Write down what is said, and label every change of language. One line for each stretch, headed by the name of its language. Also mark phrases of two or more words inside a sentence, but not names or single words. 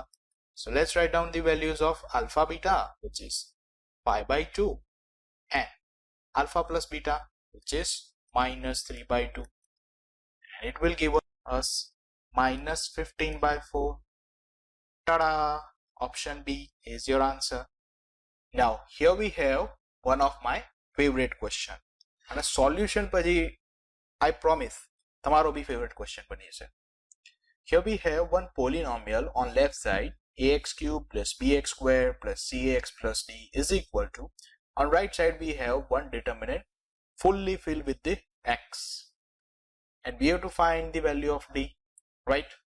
English: So let's write down the values of alpha beta, which is pi by 2, and alpha plus beta, which is minus 3 by 2, and it will give us minus 15 by 4. Ta-da! Option B is your answer. Now here we have one of my favorite question, and a solution પછી I promise
Gujarati: તમારો બી
English: favorite question
Gujarati: બની છે.
English: Here we have one polynomial on left side, ax cube plus bx square plus cx plus d is equal to, on right side we have one determinant fully filled with the x, and we have to find the value of d, right?